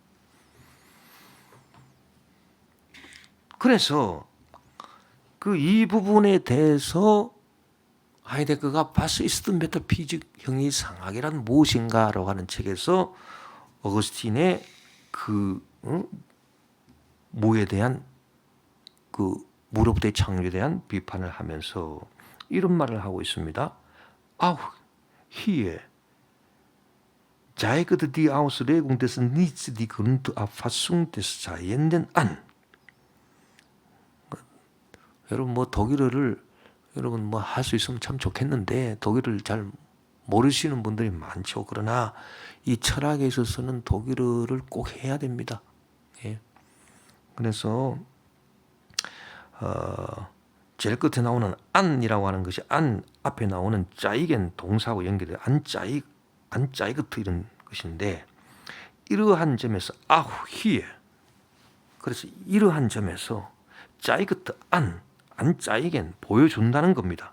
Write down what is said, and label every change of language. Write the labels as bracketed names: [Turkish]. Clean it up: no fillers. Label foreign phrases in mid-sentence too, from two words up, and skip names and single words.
[Korean] 그래서 그 이 부분에 대해서 하이데거가 [German] Was ist Metaphysik [Korean] 형이상학이란 무엇인가라고 하는 책에서 어거스틴의 그 무에 대한 그 무로부터의 창조에 대한 비판을 하면서 이런 말을 하고 있습니다. [German] Auch hier zeigt die Auslegung des Nichts die Grundauffassung des Seienden an. [Korean] 여러분 뭐 독일어를 여러분 뭐 할 수 있으면 참 좋겠는데 독일어를 잘 모르시는 분들이 많죠. 그러나 이 철학에 있어서는 독일어를 꼭 해야 됩니다. 예. 그래서 제일 끝에 나오는 안이라고 하는 것이 안 앞에 나오는 짜이겐 동사하고 연결돼 안짜이그트 이런 것인데 이러한 점에서 [German] auch hier [Korean] 그래서 이러한 점에서 [German] zeigt anzeigen [Korean] 보여준다는 겁니다.